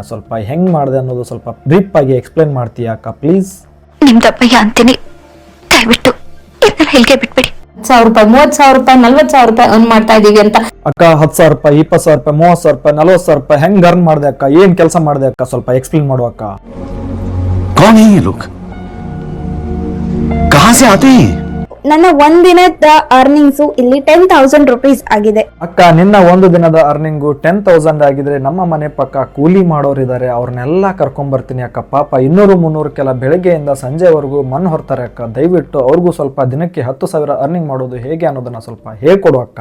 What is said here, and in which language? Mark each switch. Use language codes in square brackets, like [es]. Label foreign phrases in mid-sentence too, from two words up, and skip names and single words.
[kn] ಸ್ವಲ್ಪ ಹೆಂಗೆ ಮಾಡಿದೆ ಅನ್ನೋದು ಸ್ವಲ್ಪ ಬ್ರೀಫ್ ಆಗಿ ಎಕ್ಸ್ಪ್ಲೇನ್ ಮಾಡ್ತೀಯಾ ಅಕ್ಕ ಪ್ಲೀಸ್? ನಿಮ್ ದಪ್ಪಯ್ಯ ಅಂತೀನಿ, ದಯವಿಟ್ಟು ಇದನ್ನ ಹೇಳಿಕೆ ಬಿಟ್ಬಿಡಿ. 10,000 ರೂಪಾಯಿ 30,000 ರೂಪಾಯಿ 40,000 ರೂಪಾಯಿ ಅರ್ನ್ ಮಾಡ್ತಾ ಇದೀವಿ ಅಂತ. ಅಕ್ಕ, 10,000 ರೂಪಾಯಿ 20,000 ರೂಪಾಯಿ 30,000 ರೂಪಾಯಿ 40,000 ರೂಪಾಯಿ ಹೆಂಗ್ ಅರ್ನ್ ಮಾಡಿದೆ ಅಕ್ಕ? ಏನ್ ಕೆಲಸ ಮಾಡಿದೆ ಅಕ್ಕ? ಸ್ವಲ್ಪ ಎಕ್ಸ್ಪ್ಲೇನ್ ಮಾಡು ಅಕ್ಕ. [hi] कौन है ये लोग? कहां से आते हैं? [kn] ನನ್ನ ಒಂದಿನದ ಅರ್ನಿಂಗ್ಸು ಇಲ್ಲಿ 10,000 ರುಪೀಸ್ ಆಗಿದೆ. ಅಕ್ಕ, ನಿನ್ನ ಒಂದು ದಿನದ ಅರ್ನಿಂಗು 10,000 ಆಗಿದ್ರೆ ನಮ್ಮ ಮನೆ ಪಕ್ಕ ಕೂಲಿ ಮಾಡೋರಿದ್ದಾರೆ, ಅವ್ರನ್ನೆಲ್ಲ ಕರ್ಕೊಂಡ್ ಬರ್ತೀನಿ ಅಕ್ಕ. ಪಾಪ 200-300 ಕೆಲ ಬೆಳಗ್ಗೆಯಿಂದ ಸಂಜೆವರೆಗೂ ಮನ್ ಹೊರ್ತಾರೆ ಅಕ್ಕ. ದಯವಿಟ್ಟು ಅವ್ರಿಗೂ ಸ್ವಲ್ಪ ದಿನಕ್ಕೆ 10,000 ಅರ್ನಿಂಗ್ ಮಾಡೋದು ಹೇಗೆ ಅನ್ನೋದನ್ನ ಸ್ವಲ್ಪ ಹೇಳ್ಕೊಡು ಅಕ್ಕ.